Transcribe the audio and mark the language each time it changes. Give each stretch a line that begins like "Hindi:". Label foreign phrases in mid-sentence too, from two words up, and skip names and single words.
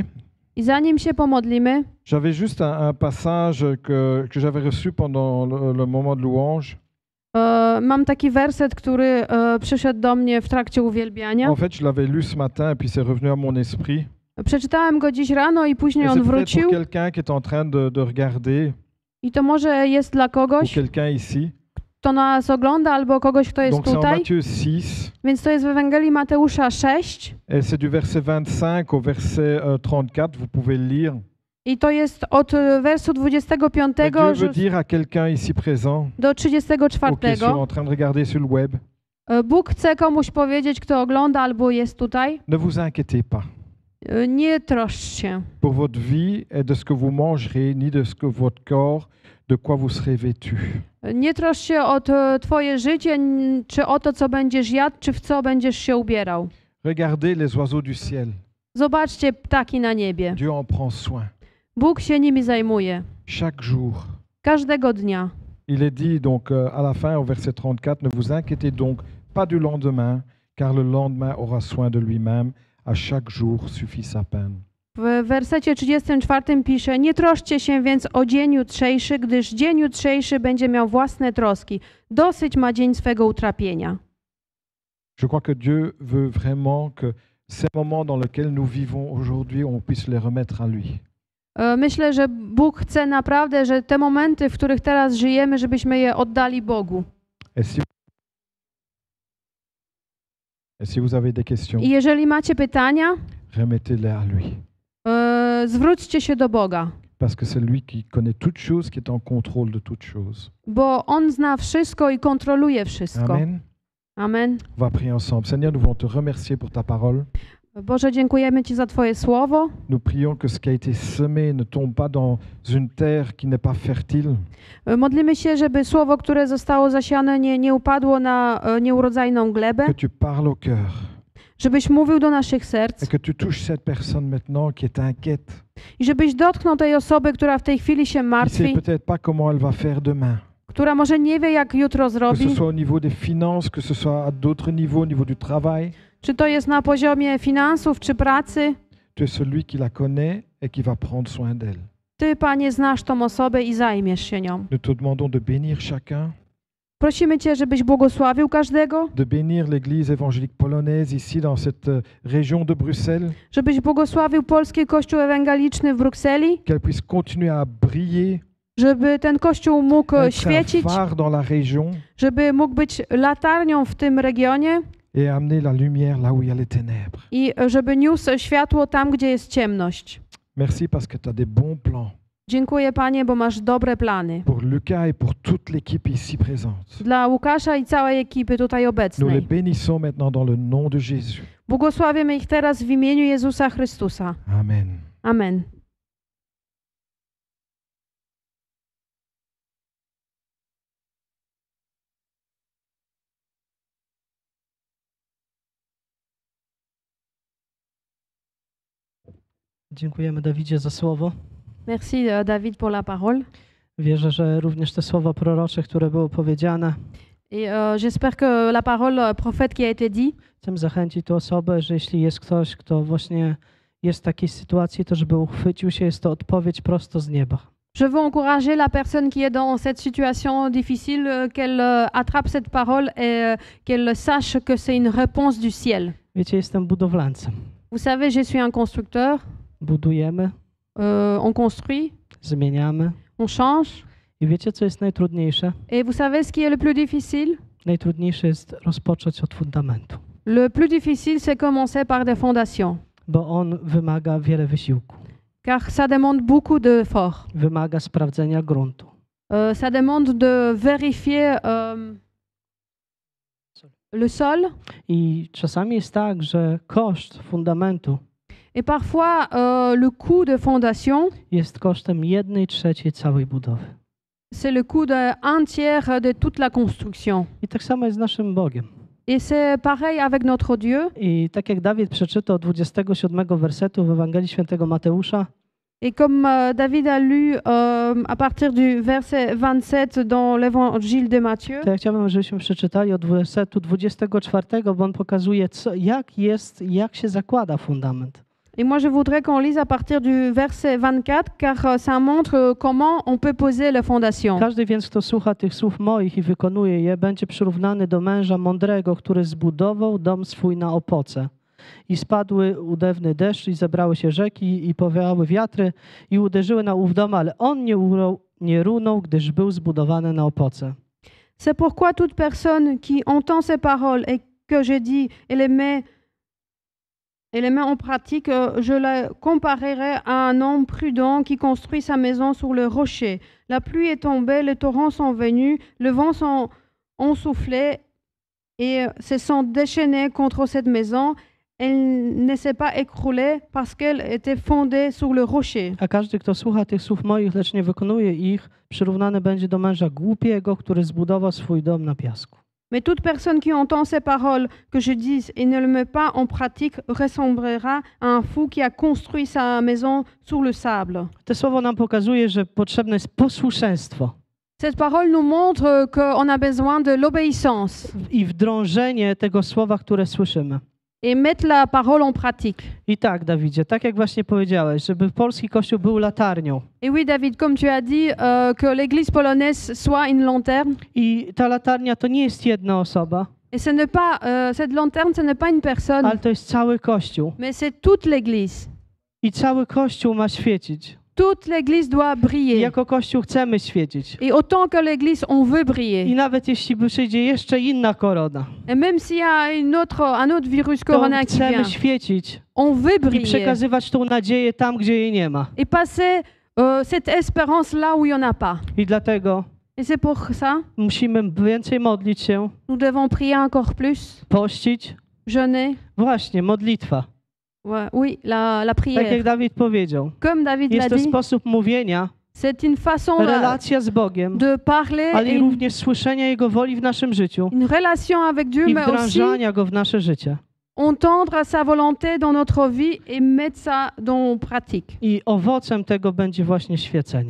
Polish: I zanim się pomodlimy,
French: j'avais juste un passage que j'avais reçu pendant le moment de louange.
Polish: mam taki werset, który przyszedł do mnie w trakcie uwielbiania.
French: En fait, je l'avais lu ce matin et puis c'est revenu à mon esprit.
Polish: Przeczytałem go dziś rano i później
French: Et on c'est peut-être
Polish: wrócił.
French: pour quelqu'un qui est en train de regarder,
Polish: I to może jest dla
French: ou
Polish: kogoś,
French: quelqu'un ici.
Polish: kto nas ogląda, albo kogoś, kto jest
French: Donc c'est en
Polish: tutaj.
French: Matthieu 6,
Polish: Więc to jest w Ewangelii Mateusza 6
French: et c'est du verset 25 au verset 34, vous pouvez le lire.
Polish: i to jest od wersu 25
French: Mais Dieu veut dire à quelqu'un ici présent,
Polish: do
French: ou qui sont
Polish: 34.
French: en train de regarder sur le web,
Polish: Bóg chce komuś powiedzieć, kto ogląda albo jest tutaj,
French: ne vous inquiétez pas
Polish: nie troszcz się
French: pour votre vie et de ce que vous mangerez, ni de ce que votre corps, de quoi vous serez vêtu.
Polish: Nie troszcz się o twoje życie, czy o to, co będziesz jadł, czy w co będziesz się ubierał.
French: Regardez les oiseaux du ciel.
Polish: Zobaczcie ptaki na niebie.
French: Dieu en prend soin.
Polish: Bóg się nimi zajmuje.
French: Chaque jour.
Polish: Każdego dnia.
French: Il est dit donc à la fin au verset 34, ne vous inquiétez donc pas du lendemain, car le lendemain aura soin de lui-même. À chaque jour suffit sa peine.
Polish: W wersecie 34 pisze: nie troszcie się więc o dzień jutrzejszy, gdyż dzień jutrzejszy będzie miał własne troski. Dosyć ma dzień swego utrapienia.
French: Je crois que Dieu veut vraiment que ces moments dans lesquels nous vivons aujourd'hui, on puisse les remettre à lui.
Polish: Myślę, że Bóg chce naprawdę, że te momenty, w których teraz żyjemy, żebyśmy je oddali Bogu.
French: Et si vous avez des questions,
Polish: I jeżeli macie pytania,
French: remettez-les à lui.
Polish: Zwróćcie się do Boga,
French: Parce que c'est lui qui connaît toutes choses, qui est en contrôle de toutes choses.
Polish: bo On zna wszystko i kontroluje wszystko.
French: Amen.
Polish: Amen.
French: On va prier ensemble. Seigneur, nous voulons te remercier pour ta parole.
Polish: Boże, dziękujemy Ci za Twoje słowo.
French: Nous prions que ce qui a été semé ne tombe pas dans une terre qui n'est pas fertile.
Polish: Modlimy się, żeby słowo, które zostało zasiane, nie upadło na nieurodzajną glebę,
French: Que tu parles au cœur.
Polish: żebyś mówił do naszych serc
French: Et que tu touches cette personne maintenant qui est inquiète.
Polish: i żebyś dotknął tej osoby, która w tej chwili się
French: Qui ne
Polish: martwi,
French: sait peut-être pas comment elle va faire demain.
Polish: która może nie wie, jak jutro
French: Que ce
Polish: zrobi,
French: soit au niveau des finances, que ce soit à d'autres niveaux, au niveau du travail.
Polish: czy to jest na poziomie finansów, czy pracy.
French: Tu es celui qui la connaît et qui va prendre soin d'elle.
Polish: Ty, Panie, znasz tą osobę i zajmiesz się nią.
French: Nous te demandons de bénir chacun,
Polish: Prosimy Cię, żebyś błogosławił każdego,
French: de bénir l'Église évangélique polonaise ici dans cette région de Bruxelles,
Polish: żebyś błogosławił Polski Kościół Ewangeliczny w Brukseli,
French: qu'elle puisse continuer à briller,
Polish: żeby ten Kościół mógł
French: être un
Polish: świecić,
French: phare dans la région
Polish: żeby mógł być latarnią w tym regionie
French: et amener la lumière là où il y a les ténèbres.
Polish: i żeby niósł światło tam, gdzie jest ciemność.
French: Merci parce que tu as des bons plans
Polish: Dziękuję, Panie, bo masz dobre plany
French: pour Lucas et pour toute l'équipe ici présente.
Polish: dla Łukasza i całej ekipy tutaj
French: Nous les
Polish: obecnej.
French: bénissons maintenant dans le nom de Jésus.
Polish: Błogosławiamy ich teraz w imieniu Jezusa Chrystusa.
French: Amen.
Polish: Amen. Dziękujemy Dawidzie za słowo.
French: Merci David pour la parole.
Polish: Wierzę, że również te słowa prorocze, które były powiedziane,
French: Et j'espère que la parole prophète qui a été dit,
Polish: chcę zachęcić tę osobę, że jeśli jest ktoś, kto właśnie jest w takiej sytuacji, to żeby uchwycił się, jest to odpowiedź prosto z nieba.
French: je veux encourager la personne qui est dans cette situation difficile, qu'elle attrape cette parole et qu'elle sache que c'est une réponse du ciel.
Polish: Wiecie, jestem budowlańcem.
French: Vous savez, je suis un constructeur.
Polish: Budujemy,
French: On construit,
Polish: zmieniamy.
French: on change.
Polish: I wiecie, co jest najtrudniejsze?
French: Et vous savez ce qui est le plus difficile?
Polish: Najtrudniejsze jest rozpocząć od fundamentu,
French: Le plus difficile, c'est commencer par des fondations,
Polish: bo on wymaga wiele wysiłku.
French: car ça demande beaucoup d'efforts.
Polish: Wymaga sprawdzenia gruntu.
French: Ça demande de vérifier le sol.
Polish: I czasami jest tak, że koszt fundamentu
French: Et parfois, le coût de fondation,
Polish: jest kosztem 1/3 całej budowy.
French: c'est le coût d'un tiers de toute la construction.
Polish: I tak samo jest z naszym Bogiem.
French: Et c'est pareil avec notre Dieu.
Polish: I tak jak Dawid przeczytał 27 wersetu w Ewangelii Świętego Mateusza,
French: Et comme David a lu à partir du verset 27 dans l'évangile de Matthieu,
Polish: to ja chciałbym, żebyśmy przeczytali od wersetu 24, bo on pokazuje, jak się zakłada fundament.
French: et moi je voudrais qu'on lise à partir du verset 24, car ça montre comment on peut poser les fondations.
Polish: Każdy więc, kto słucha tych słów moich i wykonuje je, będzie przyrównany do męża mądrego, który zbudował dom swój na opoce. i spadły udewny deszcz i zebrały się rzeki i powiały wiatry i uderzyły na ów dom, ale on nie runął, gdyż był zbudowany na opoce.
French: C'est pourquoi toute personne qui entend ces paroles et que je dis et les met en pratique, je la comparerai à un homme prudent qui construit sa maison sur le rocher. La pluie est tombée, les torrents sont venus, le vent ont soufflé et se sont déchaînés contre cette maison. Elle ne s'est pas écroulée parce qu'elle était fondée sur le rocher.
Polish: A każdy, kto słucha tych słów moich, lecz nie wykonuje ich, przyrównany będzie do męża głupiego, który zbudował swój dom na piasku.
French: Mais toute personne qui entend ces paroles que je dis et ne le met pas en pratique ressemblera à un fou qui a construit sa maison sur le sable.
Polish: To słowo nam pokazuje, że potrzebne jest posłuszeństwo
French: Cette parole nous montre qu'on a besoin de l'obéissance
Polish: i wdrążenie tego słowa, które słyszymy.
French: et mettre la parole en pratique.
Polish: I tak, Dawidzie, tak jak właśnie powiedziałeś, żeby polski kościół był latarnią.
French: Et oui, David, comme tu as dit, que l'église polonaise soit une lanterne.
Polish: I ta latarnia to nie jest jedna osoba,
French: Et ce n'est pas, cette lanterne, ce n'est pas une personne,
Polish: ale to jest cały kościół.
French: mais c'est toute l'église.
Polish: I cały kościół ma świecić.
French: Toute l'église doit
Polish: I
French: briller.
Polish: jako kościół chcemy świecić.
French: Et autant que l'église, on veut briller.
Polish: I nawet jeśli przyjdzie jeszcze inna korona,
French: Et même s'il y a un autre virus
Polish: to
French: corona qui
Polish: chcemy
French: vient,
Polish: świecić
French: on veut
Polish: i
French: briller
Polish: przekazywać tą nadzieję tam, gdzie jej nie ma.
French: et passer cette espérance là où il n'y en a pas.
Polish: I dlatego
French: Et c'est pour ça
Polish: musimy więcej modlić się,
French: nous devons prier encore plus,
Polish: pościć.
French: jeûner.
Polish: Właśnie, modlitwa.
French: Ouais, oui, la
Polish: Tak jak
French: prière.
Polish: Dawid powiedział.
French: Comme David l'a
Polish: Jest to
French: dit,
Polish: sposób mówienia,
French: c'est une façon
Polish: relacja z Bogiem,
French: de parler,
Polish: ale
French: et
Polish: i również słyszenia Jego woli w naszym życiu
French: une relation avec Dieu,
Polish: i
French: mais aussi
Polish: wdrażania Go w nasze życie.
French: entendre sa volonté dans notre vie et mettre ça dans pratique.
Polish: I owocem tego będzie właśnie świecenie.